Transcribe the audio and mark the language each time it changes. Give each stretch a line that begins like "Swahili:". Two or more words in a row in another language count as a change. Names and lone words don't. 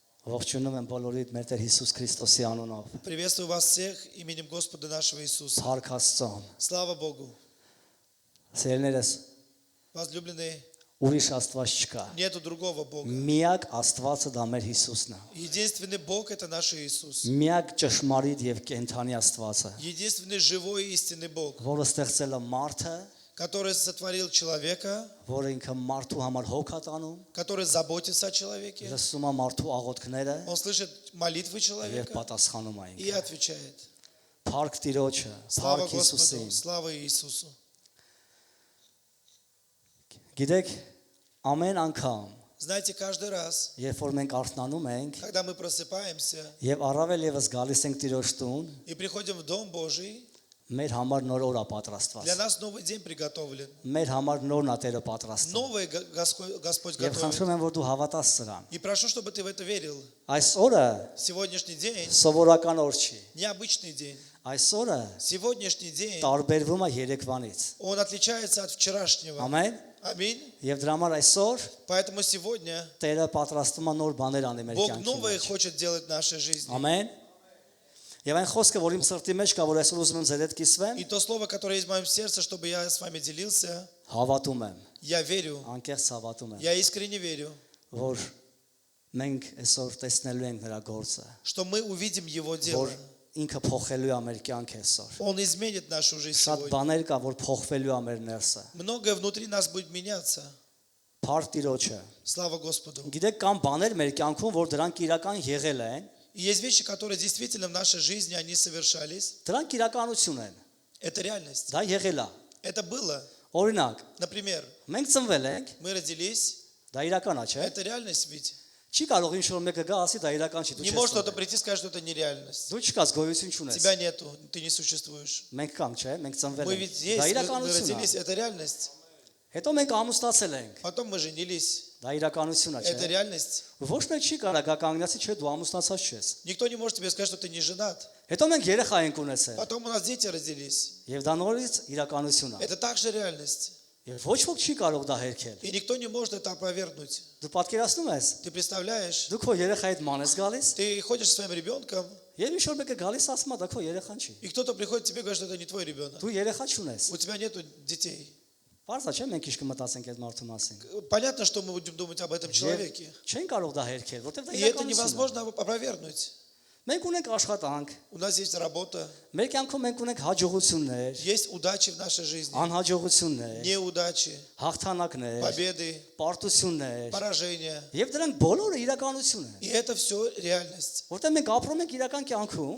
Armenian: Ողջունում եմ բոլորիդ մեր Տեր Հիսուս Քրիստոսի անունով։
Russian: Приветствую вас всех именем Господа нашего Иисуса.
Armenian: Փառք Աստծուն։
Russian: Слава Богу.
Armenian: Սերներս,
Russian: Возлюбленные,
Armenian: ուրիշ Աստված չկա։
Russian: нету другого Бога.
Armenian: Միակ Աստվածը դա մեր Հիսուսն է։
Russian: Единственный Бог – это наш Иисус.
Armenian: Միակ ճշմարիտ եւ կենթանի Աստվածը,
Russian: Единственный живой и истинный Бог,
Armenian: որը ստեղծել է մարդը,
Russian: который сотворил человека,
Armenian: որը ինքը մարդու համար հոգ է տանում,
Russian: который заботится о человеке.
Armenian: լսում է մարդու աղոթքները
Russian: Он слышит молитвы
Armenian: եւ
Russian: человека
Armenian: պատասխանում է
Russian: и
Armenian: ինքը։
Russian: отвечает.
Armenian: Փառք Տիրոջը,
Russian: Слава
Armenian: փառք Հիսուսին։
Russian: Господу, слава Иисусу.
Armenian: Գիտեք, ամեն անգամ,
Russian: Знаете, каждый раз,
Armenian: երբ որ մենք արթնանում ենք
Russian: когда мы просыпаемся
Armenian: եւ առավել եւս գալիս ենք Տիրոջ տուն,
Russian: и приходим в Дом Божий,
Armenian: մեր համար նոր օր է պատրաստված։
Russian: для нас новый день приготовлен.
Armenian: Մեր համար նորն է Տերը պատրաստում։
Russian: Новый Господь
Armenian: Եվ
Russian: готовит.
Armenian: խնդրում եմ, որ դու հավատաս սրան։
Russian: И прошу, чтобы ты в это верил.
Armenian: Այս օրը
Russian: Сегодняшний день
Armenian: սովորական օր չի։
Russian: необычный день.
Armenian: Այս օրը
Russian: Сегодняшний день
Armenian: տարբերվում է երեկվանից։
Russian: он отличается от вчерашнего.
Armenian: Ամեն։
Russian: Аминь.
Armenian: Եվ դրա համար այսօր
Russian: Поэтому сегодня
Armenian: Տերը պատրաստում է նոր բաներ անի մեր
Russian: Бог
Armenian: կյանքի
Russian: новое
Armenian: մեջ։
Russian: хочет делать в нашей жизни.
Armenian: Ամեն։ Եվ այն խոսքը, որ իմ սրտի մեջ կա, որ այսօր ուզում եմ ձեր հետ կիսվեմ,
Russian: И то слово, которое есть в моем сердце, чтобы я с вами делился,
Armenian: հավատում եմ,
Russian: я верю,
Armenian: անկեղծ հավատում եմ,
Russian: я искренне верю,
Armenian: որ մենք այսօր տեսնելու ենք նրա գործը,
Russian: что мы увидим Его дело.
Armenian: որ ինքը փոխելու է մեր կյանքը այսօր։
Russian: Он изменит нашу жизнь
Armenian: Շատ
Russian: сегодня.
Armenian: բաներ կա, որ փոխվելու է մեր ներսը։
Russian: Многое внутри нас будет меняться.
Armenian: Փառք Տիրոջը։
Russian: Слава Господу.
Armenian: Գիտեք, կան բաներ մեր կյանքում, որ դրանք իրական եղել են,
Russian: И есть вещи, которые действительно в нашей жизни, они совершались.
Armenian: դրանք իրականություն են։
Russian: Это реальность.
Armenian: Դա եղել է։
Russian: Это было.
Armenian: Օրինակ,
Russian: Например,
Armenian: մենք ծնվել ենք,
Russian: мы родились.
Armenian: դա իրական է, չէ՞։
Russian: Это реальность ведь.
Armenian: Չի կարող ինչ-որ մեկը գա, ասի դա իրական չի, դու
Russian: Не
Armenian: չես։
Russian: может кто-то
Armenian: ծնվել։
Russian: прийти и сказать, что это нереальность.
Armenian: Դու չկաս գոյություն չունես։
Russian: Тебя нету, ты не существуешь.
Armenian: Մենք կանք, չէ՞, մենք ծնվել
Russian: Мы
Armenian: ենք։
Russian: ведь
Armenian: Դա
Russian: есть, мы
Armenian: իրականություն
Russian: родились,
Armenian: է։
Russian: это реальность.
Armenian: Հետո մենք ամուսնացել ենք։
Russian: Потом мы женились.
Armenian: Դա իրականություն է,
Russian: Это
Armenian: չէ՞։
Russian: реальность.
Armenian: Ոչ մեկ չի կարող գա կանգնացի, չէ, դու ամուսնացած չես։
Russian: Никто не может тебе сказать, что ты не женат.
Armenian: Հետո մենք երեխա ենք ունեցել։
Russian: Потом у нас дети родились.
Armenian: Եվ դա նորից իրականություն է։
Russian: Это также реальность.
Armenian: Եվ ոչ ոք չի կարող դա հերքել։
Russian: И никто не может это опровергнуть.
Armenian: Դու պատկերացնում ես,
Russian: Ты представляешь,
Armenian: դու քո երեխայի հետ մանես գալիս,
Russian: ты ходишь со своим ребенком,
Armenian: եւ ինչ որ մեկը гալիս ասում է, դա քո երեխան չի։
Russian: и кто-то приходит к тебе и говорит, что это не твой ребенок.
Armenian: Դու երեխա չունես։
Russian: У тебя нету детей.
Armenian: Պարզա չէ մենք ինչ կմտածենք այդ մարդու մասին։
Russian: Понятно, что мы будем думать об этом человеке.
Armenian: Չեն կարող դա հերքել, որտեղ դա
Russian: И это
Armenian: իրականություն է։
Russian: невозможно опровергнуть.
Armenian: Մենք ունենք աշխատանք,
Russian: У нас есть работа,
Armenian: մեր կյանքում մենք ունենք հաջողություններ,
Russian: есть удачи в нашей жизни,
Armenian: անհաջողություններ,
Russian: неудачи,
Armenian: հաղթանակներ,
Russian: победы,
Armenian: պարտություններ,
Russian: поражения.
Armenian: եւ դրանք բոլորը իրականություն են։
Russian: И это все реальность.
Armenian: Որտեղ մենք ապրում ենք իրական կյանքում,